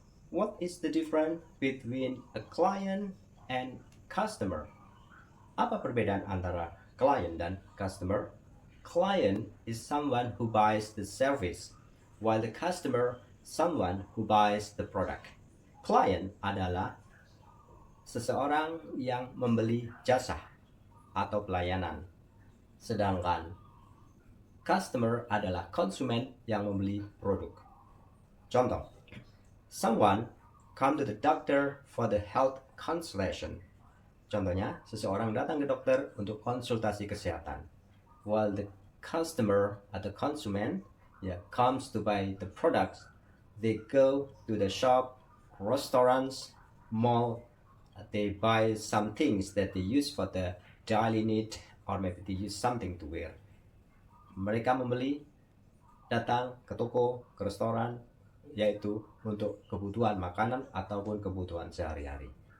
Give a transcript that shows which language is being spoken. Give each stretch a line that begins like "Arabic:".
English: What is the difference between a client and customer?
Indonesian: Apa perbedaan antara client dan customer?
English: Client is someone who buys the service, while the customer someone who buys the product.
Indonesian: Client adalah seseorang yang membeli jasa atau pelayanan, sedangkan customer adalah konsumen yang membeli produk. Contoh,
English: someone come to the doctor for the health consultation.
Indonesian: Contohnya, seseorang datang ke dokter untuk konsultasi kesehatan.
English: While the customer
Indonesian: atau konsumen
English: comes to buy the products, they go to the shop, restaurants, mall, they buy some things that they use for the daily need, or maybe they use something to wear.
Indonesian: Mereka membeli, datang ke toko, ke restoran, yaitu untuk kebutuhan makanan ataupun kebutuhan sehari-hari.